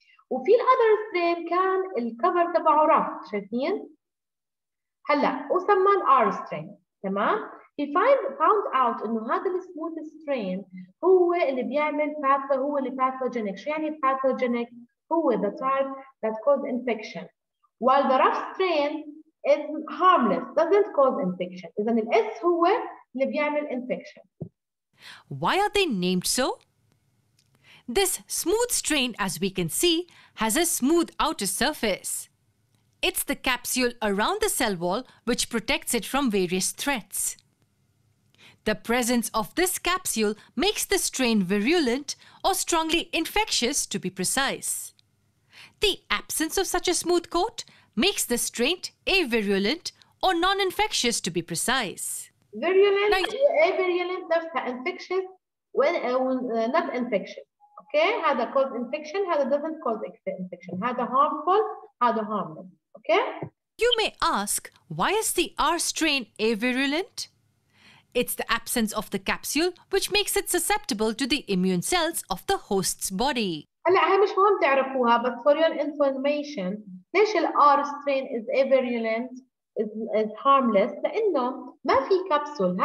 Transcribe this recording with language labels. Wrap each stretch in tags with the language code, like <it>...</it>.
<ar>وفي الأذر سترين كان الكفر تبعه رف، شايفين؟ هلا وسماه الار سترين، تمام؟</ar> <en>he found out</en> <ar>انه هذا السموث سترين هو اللي بيعمل هو اللي pathogenic. شو يعني</ar> <en>pathogenic؟ هو the type that cause infection، while the rough strain is harmless, doesn't cause infection.</en> <ar>إذا الاس هو اللي بيعمل infection.</ar> <en>Why are they named so? This smooth strain, as we can see, has a smooth outer surface. It's the capsule around the cell wall which protects it from various threats. The presence of this capsule makes the strain virulent or strongly infectious, to be precise. The absence of such a smooth coat makes the strain avirulent or non-infectious, to be precise. Virulent, avirulent نفسها infectious not infectious. Okay, هذا cause infection، هذا doesn't cause infection، هذا harmful، هذا harmless. Okay? You may ask, why is the R strain avirulent? It's the absence of the capsule which makes it susceptible to the immune cells of the host's body.</en> <ar>هلا هي مش مهم تعرفوها، بس</ar> <en>for your information</en> <ar>ليش ال</ar> <en>R strain is avirulent is harmless؟</en> <ar>لأنه ما في كبسول.</ar>